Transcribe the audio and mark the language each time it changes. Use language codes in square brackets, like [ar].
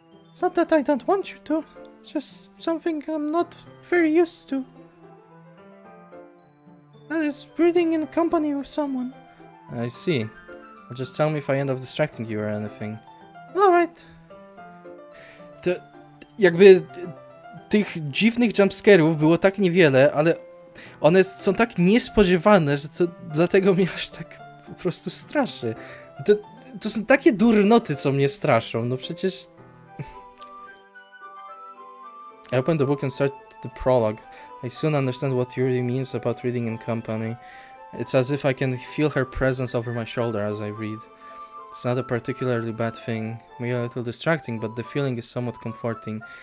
[en] It's not that I don't want you to. It's just something I'm not very used to. That is reading in company with someone. I see. Well, just tell me if I end up distracting you or anything. Alright. [pl] Jakby tych dziwnych jumpscare'ów było tak niewiele, ale one są tak niespodziewane, że to dlatego mnie aż tak po prostu straszy. To są takie durnoty, co mnie straszą, no przecież... [en] I opened the book and started the prologue. I soon understand what Yuri means about reading in company. It's as if I can feel her presence over my shoulder as I read. It's not a particularly bad thing, maybe a little distracting, but the feeling is somewhat comforting.